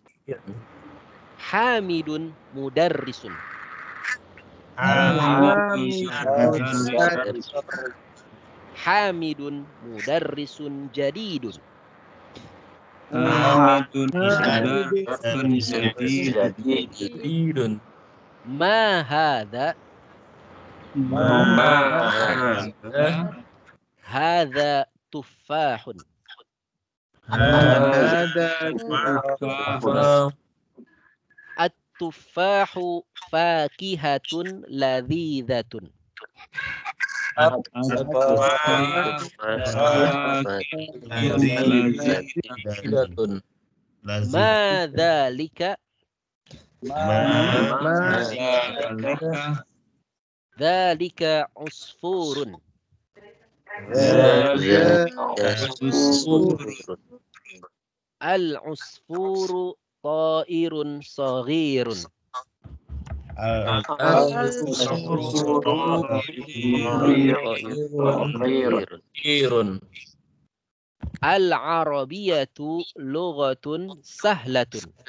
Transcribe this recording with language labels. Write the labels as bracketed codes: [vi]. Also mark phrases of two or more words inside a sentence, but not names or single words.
[ar] حامد مدرس. حامد مدرس جديد. حامد مدرس جديد. ما هذا؟ هذا تفاح. التفاح فاكهة لذيذة. ما ذلك? ذلك عصفور. العصفور طائر صغير. العربية لغة سهلة.